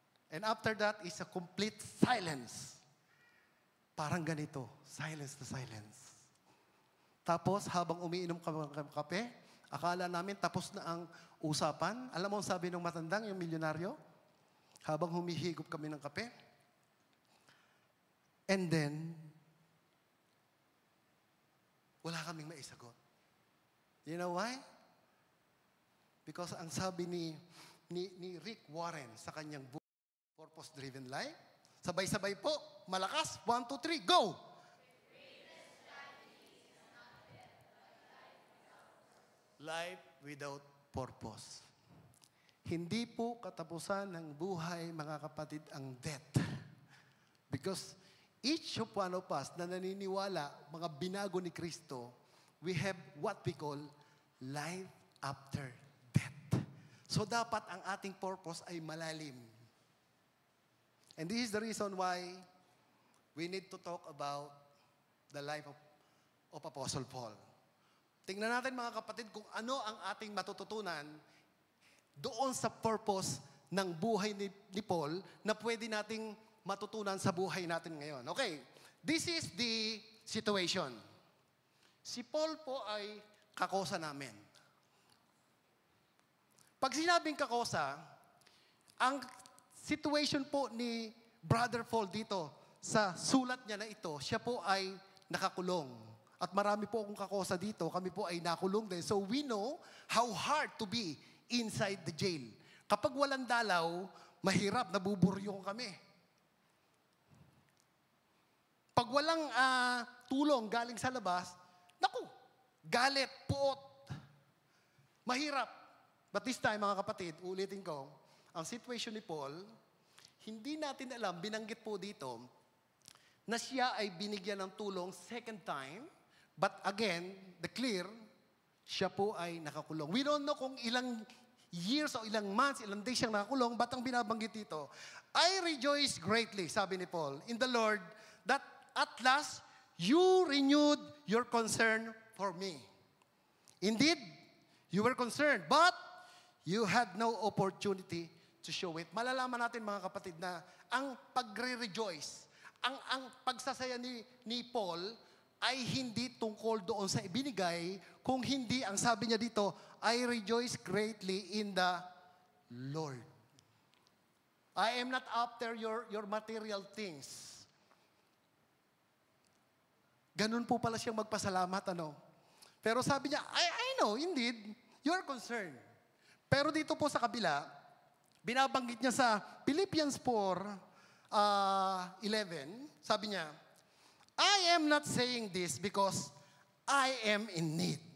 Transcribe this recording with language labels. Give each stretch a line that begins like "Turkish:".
English: And after that is a complete silence.
Filipino: Parang ganito,
English: silence to silence.
Filipino: Tapos, habang umiinom ka ng kape, akala namin tapos na ang usapan. Alam mo ang sabi ng matandang, yung milyonaryo? Habang humihigop kami ng kape.
English: And then,
Filipino: wala kaming maisagot.
English: You know why?
Filipino: Because ang sabi ni Rick Warren sa kanyang book, Purpose-Driven Life, sabay-sabay po, malakas, 1, 2, 3, go!
English: Life without purpose.
Filipino: Hindi po katapusan ng buhay, mga kapatid, ang death.
English: Because each of one of us
Filipino: na naniniwala, mga binago ni Kristo,
English: we have what we call life after death.
Filipino: So dapat ang ating purpose ay malalim.
English: And this is the reason why we need to talk about the life of Apostle Paul.
Filipino: Tingnan natin mga kapatid kung ano ang ating matututunan doon sa purpose ng buhay ni Paul na pwede nating matutunan sa buhay natin ngayon.
English: Okay, this is the situation.
Filipino: Si Paul po ay kakosa namin. Pag sinabing kakosa, ang situation po ni Brother Paul dito sa sulat niya na ito, siya po ay nakakulong. At marami po akong kakosa dito, kami po ay nakulong din.
English: So we know how hard to be inside the jail.
Filipino: Kapag walang dalaw, mahirap, nabuburyo kami. Pag walang tulong galing sa labas, naku, galit, puot, mahirap.
English: But this time,
Filipino: mga kapatid, ulitin ko, ang situation ni Paul, hindi natin alam, binanggit po dito, na siya ay binigyan ng tulong
English: second time, but again, the clear,
Filipino: siya po ay nakakulong.
English: We don't know
Filipino: kung ilang years o ilang months, ilang days siyang nakakulong,
English: but
Filipino: ang binabanggit dito,
English: I rejoice greatly,
Filipino: sabi ni Paul,
English: in the Lord, that at last, you renewed your concern for me. Indeed, you were concerned, but you had no opportunity to show it.
Filipino: Malalaman natin mga kapatid na ang pagre-rejoice, ang pagsasaya ni Paul ay hindi tungkol doon sa ibinigay, kung hindi, ang sabi niya dito,
English: I rejoice greatly in the Lord. I am not after your material things.
Filipino: Ganun po pala siyang magpasalamat, ano? Pero sabi niya,
English: I know, indeed, you're concerned.
Filipino: Pero dito po sa kabila, binabanggit niya sa Philippians 4:11, sabi niya,
English: I am not saying this because I am in need.